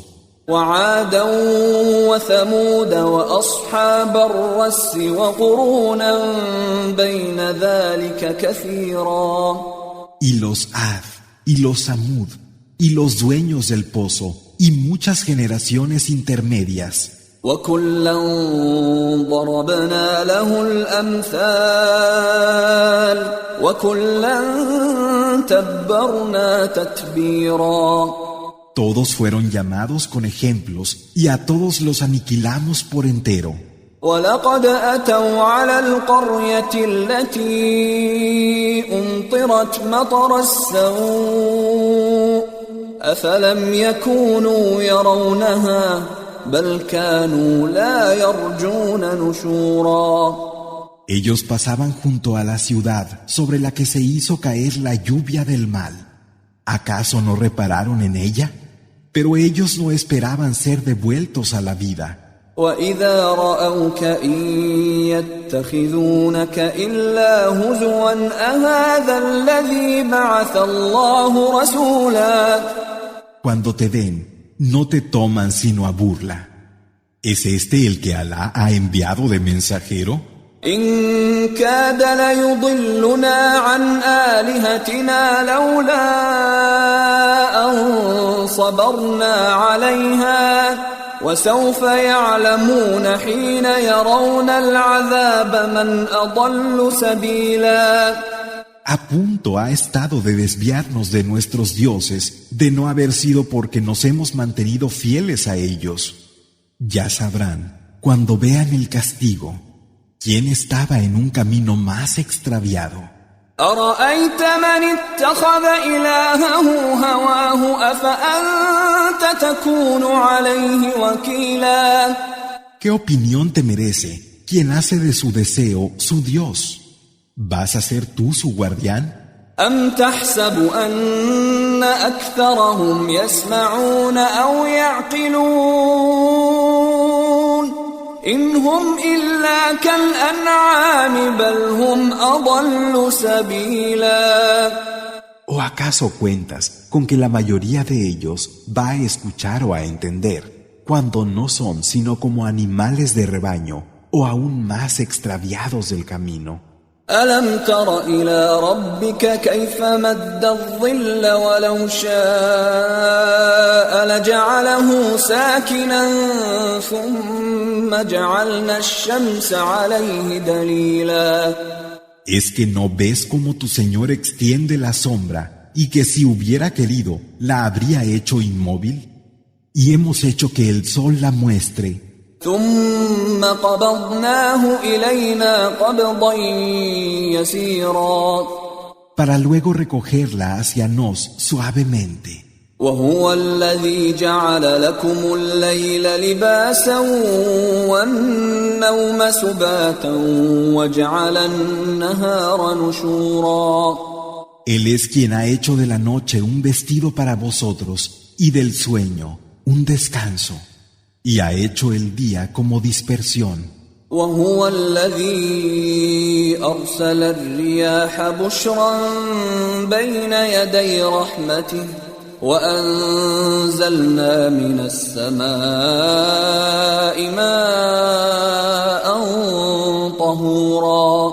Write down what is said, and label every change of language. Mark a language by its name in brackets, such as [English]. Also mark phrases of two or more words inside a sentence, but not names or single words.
[Arabic] وَعَادًا وَثَمُودَ وَأَصْحَابَ الرَّسِّ وَقُرُونًا بَيْنَ ذَلِكَ كَثِيرًا. [Spanish] Y los Ad, y los Samud, y los dueños del pozo, y muchas generaciones intermedias. [Arabic] وَكُلًّا ضَرَبْنَا لَهُ الْأَمْثَالَ وَكُلًّا تَبَّرْنَا تَتْبِيرًا. [Spanish] Todos fueron llamados con ejemplos y a todos los aniquilamos por entero. [Arabic] وَلَقَدْ أَتَوْا عَلَى الْقَرْيَةِ الَّتِي أُمْطِرَتْ مَطَرَ السَّوْءِ أَفَلَمْ يَكُونُوا يَرَوْنَهَا بَلْ كَانُوا لَا يَرْجُونَ نُشُورًا. [Spanish] Ellos pasaban junto a la ciudad sobre la que se hizo caer la lluvia del mal. ¿Acaso no repararon en ella? Pero ellos no esperaban ser devueltos a la vida. [Arabic] وَإِذَا رَأَوْكَ إِن يَتَّخِذُونَكَ إِلَّا هُزُوًا أَهَذَا الَّذِي بَعَثَ اللَّهُ رَسُولًا. [Spanish] Cuando te ven, no te toman sino a burla. ¿Es este el que Alá ha enviado de mensajero? [Arabic] إِن كَادَ لَيُضِلُّنَا عَنْ آلِهَتِنَا لَوْلَا أَن صَبَرْنَا عَلَيْهَا وَسَوْفَ يَعْلَمُونَ حِينَ يَرَوْنَ الْعَذَابَ مَنْ أَضَلُّ سَبِيلًا. [Spanish] A punto ha estado de desviarnos de nuestros dioses, de no haber sido porque nos hemos mantenido fieles a ellos. Ya sabrán, cuando vean el castigo, quién estaba en un camino más extraviado. [Arabic] أَرَأَيْتَ مَنِ اتَّخَذَ إِلَٰهَهُ هَوَاهُ أَفَأَنْتَ تَكُونُ عَلَيْهِ وَكِيلًا. [Spanish] ¿Qué opinión te merece quien hace de su deseo su Dios? ¿Vas a ser tú su guardián? [Arabic] أَمْ تَحْسَبُ أَنَّ أَكْثَرَهُمْ يَسْمَعُونَ أَوْ يَعْقِلُونَ إِنْ هُمْ إِلَّا كَالْأَنْعَامِ بَلْ هُمْ أَضَلُّ سَبِيلًا. [Spanish] ¿O acaso cuentas con que la mayoría de ellos va a escuchar o a entender, cuando no son sino como animales de rebaño o aún más extraviados del camino? [Arabic] أَلَمْ تَرَ إِلَى رَبِّكَ كَيْفَ مَدَّ الظِّلَّ وَلَوْ شَاءَ لَجَعَلَهُ سَاكِنًا ثُمَّ جَعَلْنَا الشَّمْسَ عَلَيْهِ دَلِيلًا. [Spanish] ¿Es que no ves cómo tu Señor extiende la sombra y que si hubiera querido la habría hecho inmóvil? Y hemos hecho que el sol la muestre. [Arabic] ثُمَّ قَبَضْنَاهُ إِلَيْنَا قَبْضًا يَسِيرًا. [Spanish] Para luego recogerla hacia nos suavemente. [Arabic] وَهُوَ الَّذِي جَعَلَ لَكُمُ اللَّيْلَ لِبَاسًا وَالنَّوْمَ سُبَاتًا وَجَعَلَ النَّهَارَ نُشُورًا. [Spanish] Él es quien ha hecho de la noche un vestido para vosotros y del sueño un descanso, y ha hecho el día como dispersión. [Arabic] وهو الذي أرسل الرياح بشرا بين يدي رحمته وأنزلنا من السماء ماء طهورا.